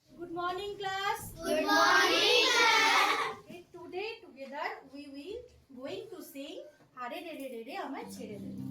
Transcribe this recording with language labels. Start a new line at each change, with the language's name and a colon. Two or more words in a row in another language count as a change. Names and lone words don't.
English: morning, class. Good morning, sir. Okay, today together we will going to sing Hare Re Re Re Re Amar Chhere De.